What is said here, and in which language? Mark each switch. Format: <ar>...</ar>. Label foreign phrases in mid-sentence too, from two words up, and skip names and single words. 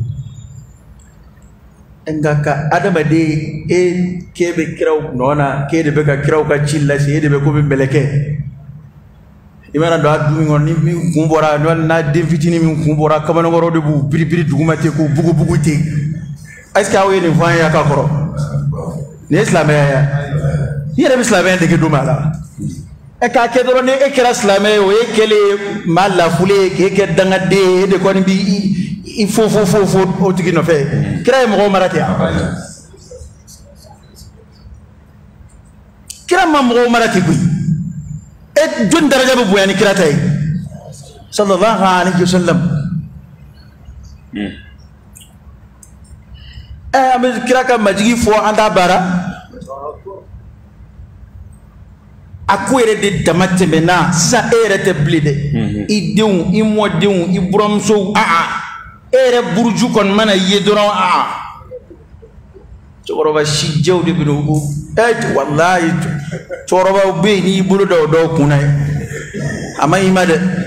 <bm>nka ka adamaden k'e bɛ kiraw nɔ na k'e de bɛ ka kiraw ka ci lase e de bɛ ko bɛ mɛlɛkɛ i mana don a dumuni kɔnɔ ni min kun bɔra n'a den fitinin min kun bɔra kamalenkɔrɔ de b'u biribiri duguma ten k'u bugubugu ten</bm> <fr>est ce que</fr> <bm>aw ye nin fɔ an ye a ka kɔrɔ nin ye silamɛya ye i yɛrɛ bɛ silamɛya dege don ma la k'a kɛ dɔrɔn ni e kɛra silamɛ ye o ye kɛlen ye maa lafulen ye k'e kɛ dangaden ye e de kɔni b'i fo o tigi nɔfɛ kira ye mɔgɔw mara ten kira ma mɔgɔw mara ten koyi jɔnni daraja bɛ bonya ni kira ta ye</bm> <ar>sallallahu alaihi wasallam</ar> <bm>an bɛ kira ka majigi fɔ an t'a baara a ko yɛrɛ de dama tɛmɛna sisan e yɛrɛ tɛ bilen dɛ i denw i mɔdenw i buramusow e yɛrɛ buruju kɔni mana ye dɔrɔn cɛkɔrɔba si jɛw de bɛ n'o ko walayi cɛkɔrɔbaw bɛ yen n'i bolo da o dɔw kunna ye a ma ɲi ma dɛ</bm>